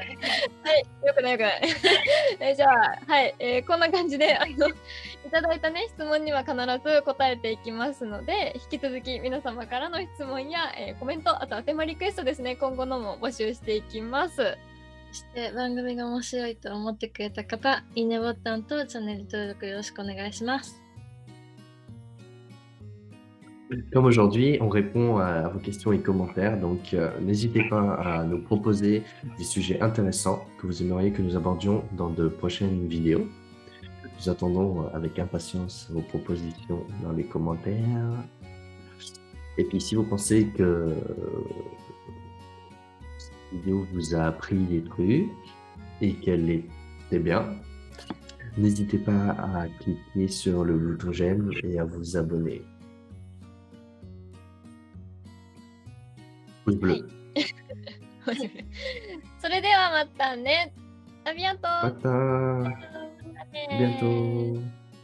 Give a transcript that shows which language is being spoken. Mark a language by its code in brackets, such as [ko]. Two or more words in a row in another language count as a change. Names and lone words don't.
[ja] はい、よくないよくない。じゃあ、はい、こんな感じでいただいたね質問には必ず答えていきますので、引き続き皆様からの質問や、コメント、あとはテーマリクエストですね、今後のも募集していきます。そして番組が面白いと思ってくれた方、いいねボタンとチャンネル登録よろしくお願いします。 [fr] Comme aujourd'hui, on répond à vos questions et commentaires, donc n'hésitez pas à nous proposer des sujets intéressants que vous aimeriez que nous abordions dans de prochaines vidéos. Nous attendons avec impatience vos propositions dans les commentaires. Et puis si vous pensez que cette vidéo vous a appris des trucs et qu'elle était bien, n'hésitez pas à cliquer sur le bouton j'aime et à vous abonner. Pouce bleu. [ja] それではまたね。ありがとう。また。またね。 [fr] bientôt.